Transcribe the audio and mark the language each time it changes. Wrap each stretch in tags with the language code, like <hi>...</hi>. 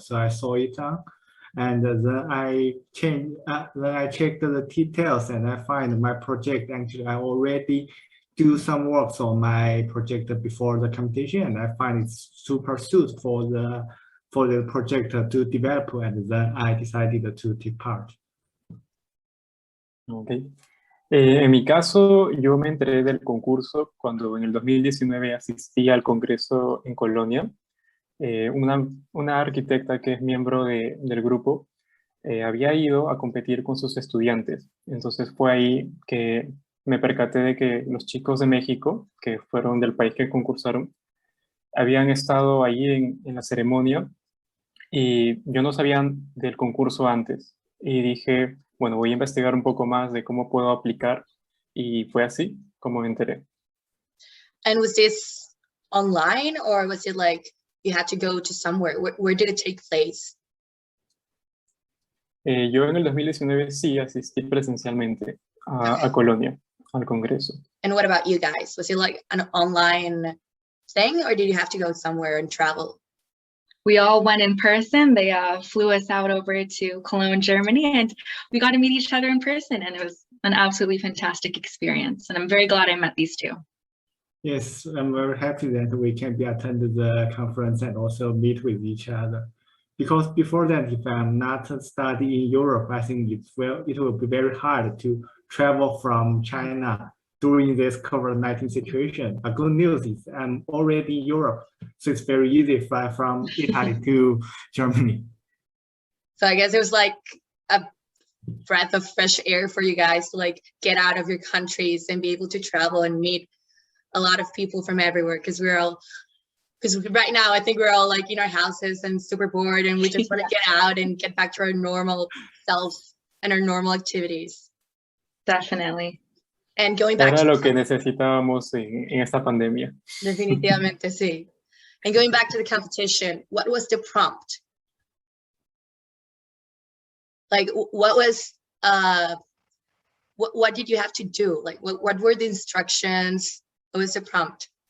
<en>So I saw it on, and then I checked the details and I find my project. Actually, I already do some works on my project before the competition, and I find it's super suited for the project to develop, and then I decided to take part. Okay.</en> <es>En mi caso, yo me enteré del concurso cuando en el 2019 asistí al congreso en Colonia. Una arquitecta que es miembro del grupo había ido a competir con sus estudiantes. Entonces fue ahí que me percaté de que los chicos de México, que fueron del país que concursaron, habían estado allí en la ceremonia y yo no sabía del concurso antes. Y dije, bueno, voy a investigar un poco más de cómo puedo aplicar, y fue así como me enteré.</es> <en>And was this online, or was it like you had to go to somewhere? Where did it take place?</en> <es>Yo en el 2019 sí asistí presencialmente a Colonia, al congreso.</es> <en>And what about you guys? Was it like an online thing, or did you have to go somewhere and travel? We all went in person. They flew us out over to Cologne, Germany, and we got to meet each other in person, and it was an absolutely fantastic experience. And I'm very glad I met these two. Yes, I'm very happy that we can be attended the conference and also meet with each other. Because before that, if I'm not studying in Europe, I think it will be very hard to travel from China during this COVID-19 situation. A good news is I'm already in Europe, so it's very easy to fly from Italy to Germany. So I guess it was like a breath of fresh air for you guys to like get out of your countries and be able to travel and meet a lot of people from everywhere, because right now I think we're all like in our houses and super bored, and we just want to get out and get back to our normal selves and our normal activities. Definitely. And going back to</en> <es>lo que necesitábamos en esta pandemia. Definitivamente, sí.</es> <en>And going back to the competition, what was the prompt? Like, what was what did you have to do? Like, what were the instructions? What was the prompt?</en>